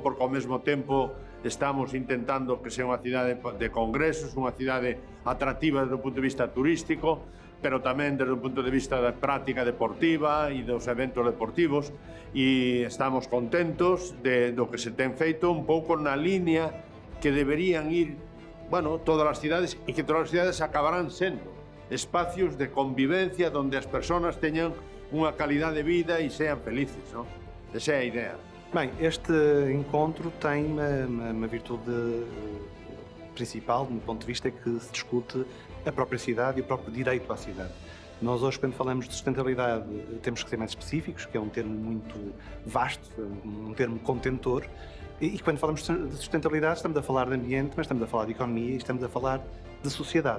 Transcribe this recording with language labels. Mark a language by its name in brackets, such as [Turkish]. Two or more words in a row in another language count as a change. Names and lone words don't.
[Galician] Porque ao mesmo tempo estamos intentando que sea unha cidade de congresos, unha cidade atractiva desde o punto de vista turístico, pero tamén desde o punto de vista da práctica deportiva e dos eventos deportivos, e estamos contentos do que se ten feito un pouco na línea que deberían ir, bueno, todas as cidades, e que todas as cidades acabarán sendo espacios de convivencia onde as persoas teñan unha calidade de vida e sean felices, non? Esa é a idea. [Portuguese] Bem, este encontro tem uma virtude principal, do meu ponto de vista, é que se discute a própria cidade e o próprio direito à cidade. Nós hoje, quando falamos de sustentabilidade, temos que ser mais específicos, que é um termo muito vasto, um termo contentor, e quando falamos de sustentabilidade estamos a falar de ambiente, mas estamos a falar de economia e estamos a falar de sociedade.